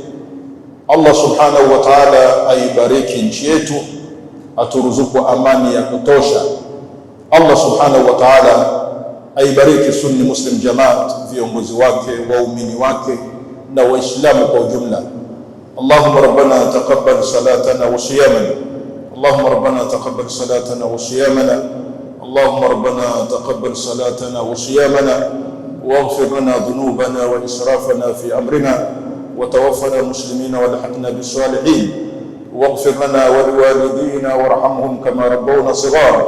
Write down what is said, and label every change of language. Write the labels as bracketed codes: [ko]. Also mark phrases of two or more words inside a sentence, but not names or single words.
[ar] الله سبحانه وتعالى [sw] aibariki nchi yetu, aturuzuku amani ya kutosha. [ar] الله سبحانه وتعالى [sw] aibariki Sunni Muslim Jamaat, viongozi wake, waumini wake na waislamu kwa ujumla. [ar] اللهم ربنا تقبل صلاتنا وصيامنا اللهم ربنا تقبل صلاتنا وصيامنا اللهم ربنا تقبل صلاتنا وصيامنا واغفر لنا ذنوبنا وإسرافنا في أمرنا, وتوفنا مسلمين والحقنا بالصالحين، واغفر لنا ولوالدينا وارحمهم كما ربونا صغارا.